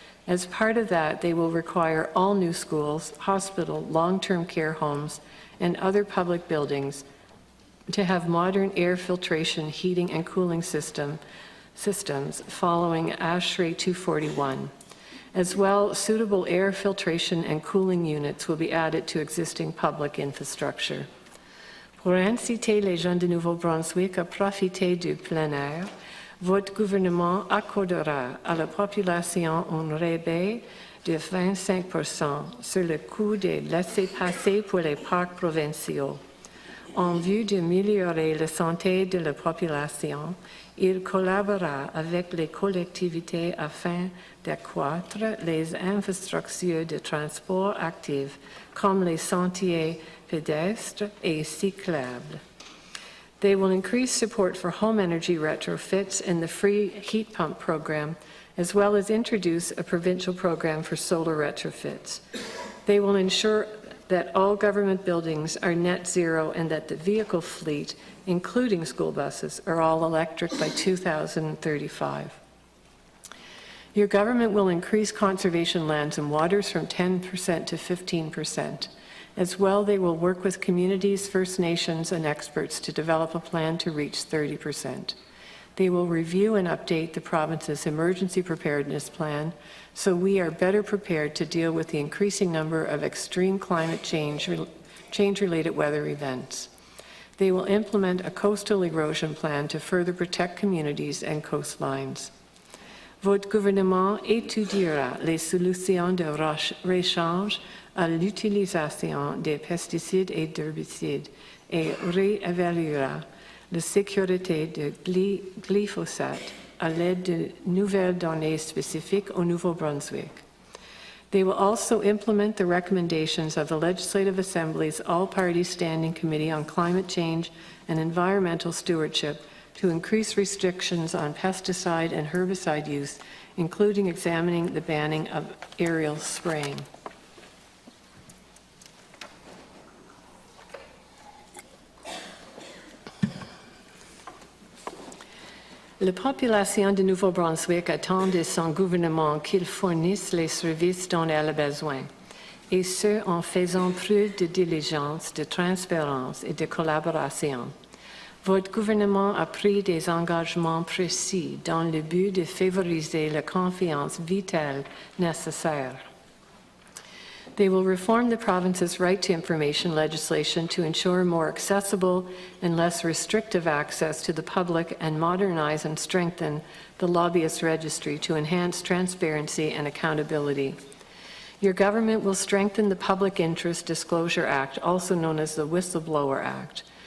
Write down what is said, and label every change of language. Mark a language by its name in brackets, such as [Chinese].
[English] As part of that, they will require all new schools, hospital, long-term care homes, and other public buildings to have modern air filtration, heating, and cooling systems following ASHRAE 241. As well, suitable air filtration and cooling units will be added to existing public infrastructure. [French] Pour inciter les gens de Nouveau-Brunswick à profiter du plein air, votre gouvernement accordera à la population un rabais de 25% sur le coût des laissez-passer pour les parcs provinciaux. En vue d'améliorer la santé de la population, il collaborera avec les collectivités afin d'accroître les infrastructures de transport actives comme les sentiers pédestres et cyclables. [English] They will increase support for home energy retrofits and the free heat pump program, as well as introduce a provincial program for solar retrofits. They will ensure that all government buildings are net zero and that the vehicle fleet, including school buses, are all electric by 2035. Your government will increase conservation lands and waters from 10% to 15%. As well, they will work with communities, First Nations, and experts to develop a plan to reach 30%. They will review and update the province's emergency preparedness plan so we are better prepared to deal with the increasing number of extreme climate change-related weather events. They will implement a coastal erosion plan to further protect communities and coastlines. [French] Votre gouvernement étudiera les solutions de rechange à l'utilisation des pesticides et d'herbicides et réévaluera la sécurité de glyphosate à l'aide de nouvelles données spécifiques au Nouveau-Brunswick. [English] They will also implement the recommendations of the Legislative Assembly's All-Party Standing Committee on Climate Change and Environmental Stewardship to increase restrictions on pesticide and herbicide use, including examining the banning of aerial spraying. [French] La population de Nouveau-Brunswick attend de son gouvernement qu'il fournisse les services dont elle a besoin, et ce en faisant preuve de diligence, de transparence et de collaboration. Votre gouvernement a pris des engagements précis dans le but de favoriser la confiance vitale nécessaire. [English] They will reform the province's right to information legislation to ensure more accessible and less restrictive access to the public and modernize and strengthen the lobbyist registry to enhance transparency and accountability. Your government will strengthen the Public Interest Disclosure Act, also known as the Whistleblower Act.